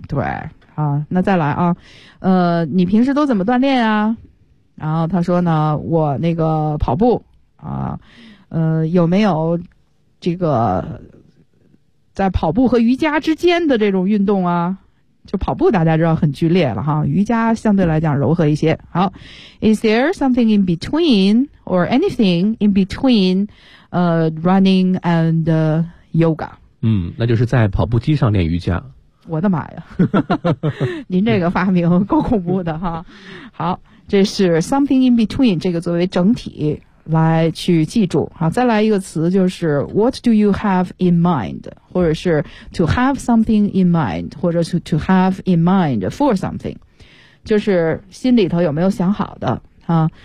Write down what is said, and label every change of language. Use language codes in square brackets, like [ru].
[zh] 对啊，那再来啊，你平时都怎么锻炼啊？然后他说呢，我那个跑步啊，有没有这个在跑步和瑜伽之间的这种运动啊？就跑步大家知道很剧烈了哈，瑜伽相对来讲柔和一些。好 [en] ，Is there something in between or anything in between， running and Yoga， [zh] 那就是在跑步机上练瑜伽。我的妈呀，您这个发明够恐怖的哈！好，这是 [en] something in between， [zh] 这个作为整体来去记住。好，再来一个词，就是 [en] what do you have in mind， [zh] 或者是 [en] to have something in mind， 或者是 to have in mind for something， [zh] 就是心里头有没有想好的啊？